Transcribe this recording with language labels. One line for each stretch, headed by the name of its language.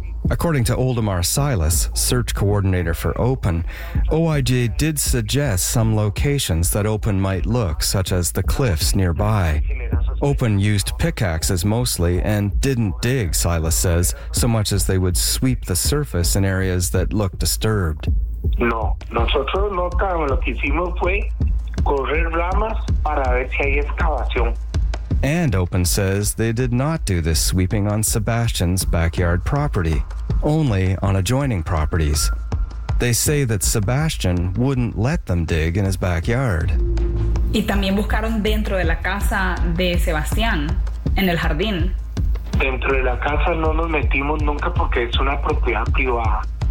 English: According to Oldemar Silas, search coordinator for Open, OIJ did suggest some locations that Open might look, such as the cliffs nearby. Open used pickaxes mostly and didn't dig, Silas says, so much as they would sweep the surface in areas that looked disturbed.
Spanish: No, nosotros no estábamos. Lo que hicimos fue correr ramas para ver si hay excavación.
English: And Open says they did not do this sweeping on Sebastian's backyard property, only on adjoining properties. They say that Sebastian wouldn't let them dig in his backyard.
Spanish: Y también buscaron dentro de la casa de Sebastián, en el jardín. Dentro de la casa no nos metimos nunca porque es una propiedad privada.